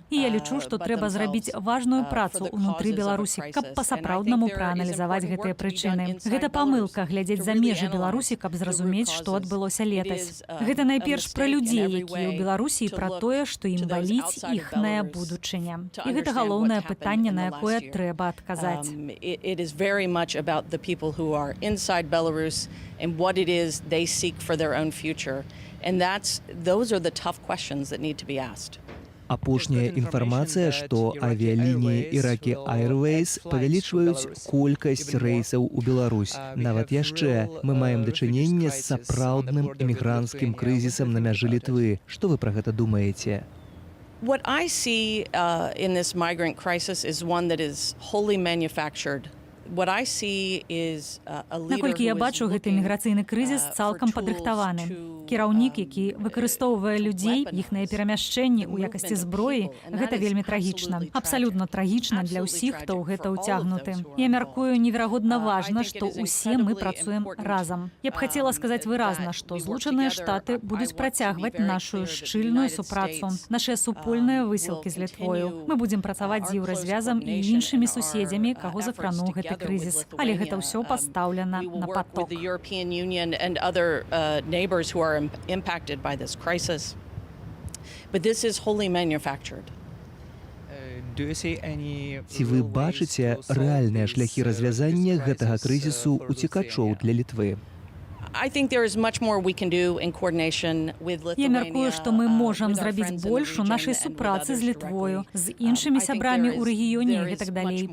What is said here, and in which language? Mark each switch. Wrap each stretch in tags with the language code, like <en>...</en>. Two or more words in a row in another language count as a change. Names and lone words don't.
<be>І я лічу, што трэба зрабіць важную працу ўнутры Беларусі, каб па-сапраўднаму прааналізаваць гэтыя прычыны. Гэта памылка глядзець за межы Беларусі, каб зразумець, што адбылося летась. Гэта найперш пра людзей, якія ў Беларусі, і пра тое, што ім баліць іхная будучыня. І гэта галоўнае пытанне, на якое трэба адказаць.</be> <en>It is very much about the people who are inside Belarus and what it is they seek for their own future. And those are the tough questions that need to be asked.</en> <be>Апошняя інфармацыя, што авіялініі Иракі Airways павялічваюць колькасць рэйсаў у Беларусь. Нават яшчэ мы маем дачыненне з сапраўдным эмігранцкім крызісам на мяжы Літвы. Што вы пра гэта думаеце?</be> <en>What I see in this migrant crisis is one that is wholly manufactured.</en> <be>Наколькі я бачу, гэты міграцыйны крызіс цалкам падрыхтаваны. Кіраўнік, які выкарыстоўвае людзей, іхныя перамяшчэнні ў якасці зброі, гэта вельмі трагічна. Абсалютна трагічна для ўсіх, хто ў гэта ўцягнуты. Я мяркую, неверагодна важна, што ўсе мы працуем разам. Я б хацела сказаць выразна, што Злучаныя Штаты будуць працягваць нашу шчыльную супрацу, нашыя супольныя высілкі з Літвою. Мы будзем працаваць з еўразвязам і іншымі суседзямі, каго закрануў гэты крызіс. Але гэта ўсё пастаўлена на паток.</be> <en>Impacted by this crisis. But this is wholly manufactured.</en> <be>Ці вы бачыце рэальныя шляхі развязання гэтага крызісу уцекачоў для Літвы? Я мяркую, што мы можам зрабіць больш у нашай супрацы з Літвою, з іншымі сябрамі ў рэгіёне і гэтак далей.</be>